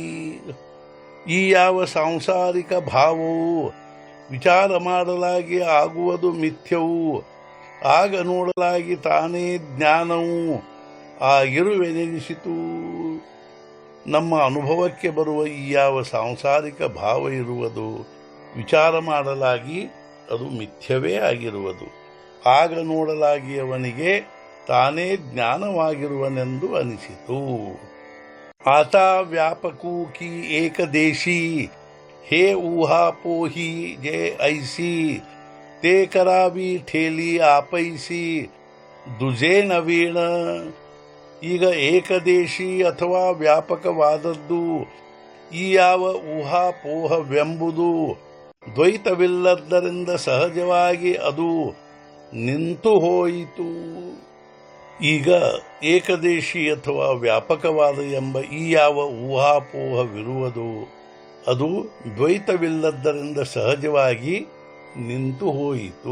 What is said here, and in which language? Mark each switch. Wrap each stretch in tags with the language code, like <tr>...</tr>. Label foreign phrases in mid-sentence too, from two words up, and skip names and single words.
<kn>ಈ ಯಾವ ಸಾಂಸಾರಿಕ ಭಾವವು ವಿಚಾರ ಮಾಡಲಾಗಿ ಆಗುವುದು ಮಿಥ್ಯವು, ಆಗ ನೋಡಲಾಗಿ ತಾನೇ ಜ್ಞಾನವು ಆಗಿರುವೆನೆನಿಸಿತು. ನಮ್ಮ ಅನುಭವಕ್ಕೆ ಬರುವ ಈ ಯಾವ ಸಾಂಸಾರಿಕ ಭಾವ ಇರುವುದು ವಿಚಾರ ಮಾಡಲಾಗಿ ಅದು ಮಿಥ್ಯವೇ ಆಗಿರುವುದು, ಆಗ ನೋಡಲಾಗಿ ಅವನಿಗೆ ತಾನೇ ಜ್ಞಾನವಾಗಿರುವನೆಂದು ಅನಿಸಿತು.</kn> <mr>आता व्यापकू की एक देशी हे ऊहा पोही जे ऐसी ते करावी ठेली आपैसी दुजे नवीन.</mr> <kn>ಈಗ ಏಕದೇಶಿ ಅಥವಾ ವ್ಯಾಪಕವಾದದ್ದು ಈ ಯಾವ ಊಹಾಪೋಹವೆಂಬುದು ದ್ವೈತವಿಲ್ಲದ್ದರಿಂದ ಸಹಜವಾಗಿ ಅದು ನಿಂತು ಹೋಯಿತು. ಈಗ ಏಕದೇಶಿ ಅಥವಾ ವ್ಯಾಪಕವಾದ ಎಂಬ ಈ ಯಾವ ಊಹಾಪೋಹವಿರುವುದು ಅದು ದ್ವೈತವಿಲ್ಲದ್ದರಿಂದ ಸಹಜವಾಗಿ ನಿಂತು ಹೋಯಿತು.</kn>